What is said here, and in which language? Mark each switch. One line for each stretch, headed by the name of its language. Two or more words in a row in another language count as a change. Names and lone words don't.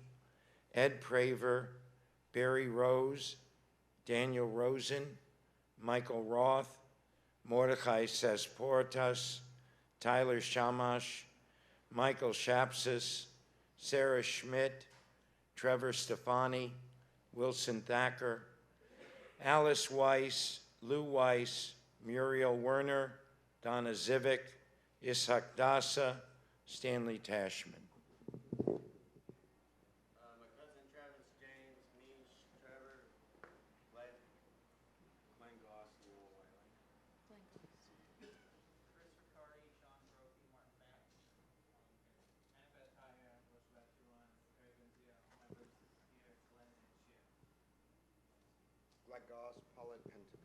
English: Ed Praver, Barry Rose, Daniel Rosen, Michael Roth, Mordechai Sesportas, Tyler Shamash, Michael Shapsis, Sarah Schmidt, Trevor Stefani, Wilson Thacker, Alice Weiss, Lou Weiss, Muriel Werner, Donna Zivik, Ishak Dasa, Stanley Tashman. My cousin Travis James, Mish, Trevor, Glenn Goss, and Will Wyland. Chris Riccardi, Sean Brophy, Martin Beck, Annabeth Kaya, Rosabeth Duran, Eric Benzia, all my brothers and sisters here, Glenn and Shia. Glenn Goss, Paulette Penton.